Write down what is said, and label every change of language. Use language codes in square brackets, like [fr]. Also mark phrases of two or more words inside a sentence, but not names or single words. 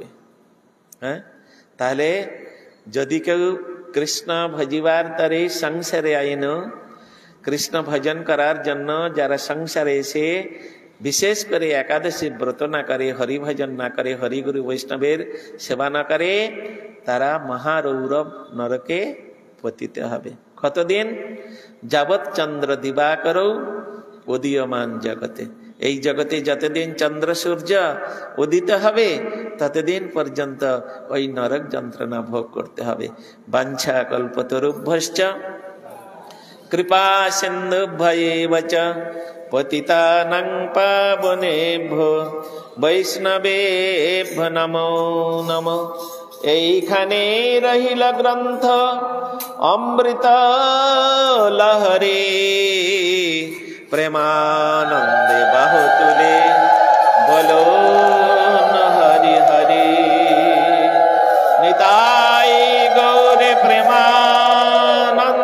[bn] হ্যাঁ, তাহলে যদি কেউ কৃষ্ণ ভজিবার তরে সংসারে আইন, কৃষ্ণ ভজন করার জন্য যারা সংসারে এসে বিশেষ করে একাদশী ব্রত না করে, হরি ভজন না করে, হরিগুরু বৈষ্ণবের সেবা না করে, তারা মহারৌরব নরকে পতিত হবে। [sa] কতদিন? যাবৎ চন্দ্র দিবাকর উদীয়মান জগতে। [bn] এই জগতে যতদিন চন্দ্র সূর্য উদিত হবে ততদিন পর্যন্ত ওই নরক যন্ত্রণা ভোগ করতে হবে। [sa] বাঞ্ছা কল্পতরুভ্যশ্চ কৃপা সিন্ধুভ্যেব চ পতিতানাং পাবনেভ্যো বৈষ্ণবেভ্যো নমো নমঃ। [bn] এইখানে রহিল গ্রন্থ অমৃত লহরে, প্রেমানন্দে বাহু তুলে বলো হরি হরি। নিতাই গৌরে প্রেমানন্দে।